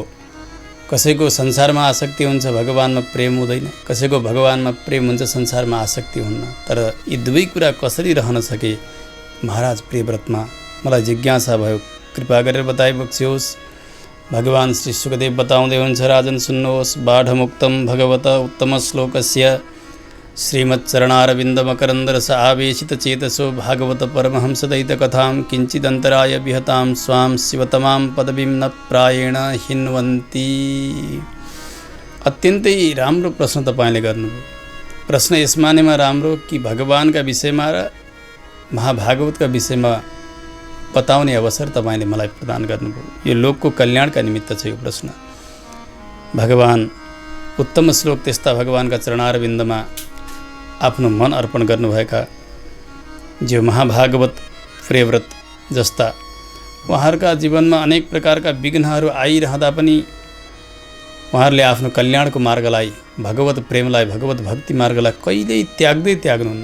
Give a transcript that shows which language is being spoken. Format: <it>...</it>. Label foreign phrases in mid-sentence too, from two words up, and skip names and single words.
<ne>कसैको संसारमा आसक्ति हुन्छ, भगवानमा प्रेम हुँदैन, कसैको भगवानमा प्रेम हुन्छ, संसारमा आसक्ति हुन्न। तर यी दुवै कुरा कसरी रहन सके महाराज प्रियव्रतमा? मलाई जिज्ञासा भयो, कृपा गरेर बताइबक्स्योस्। भगवान श्री सुखदेव बताउँदै हुन्छ, राजन सुन्नुहोस्।</ne> <sa>बाढमुक्तं भगवत उत्तम श्लोकस्य श्रीमच्चरणारविन्दमकरन्दरस आवेशित चेतसो भागवत परमहंसदयित कथां किञ्चिदन्तराय विहतां स्वां शिवतमां पदवीं न प्रायेण हिन्वन्ति।</sa> <ne>अत्यन्तै राम्रो प्रश्न तपाईँले गर्नुभयो। प्रश्न यस मानेमा राम्रो कि भगवानका विषयमा र महाभागवतका विषयमा बताउने अवसर तपाईँले मलाई प्रदान गर्नुभयो। यो लोकको कल्याणका निमित्त छ यो प्रश्न। भगवान उत्तम श्लोक त्यस्ता भगवानका चरणारविन्दमा आफ्नो मन अर्पण गर्नुभएका जो महाभागवत प्रियव्रत जस्ता उहाँहरूका जीवनमा अनेक प्रकारका विघ्नहरू आइरहँदा पनि उहाँहरूले आफ्नो कल्याणको मार्गलाई, भगवत प्रेमलाई, भगवत भक्ति मार्गलाई कहिल्यै त्याग्नुहुन्न।</ne>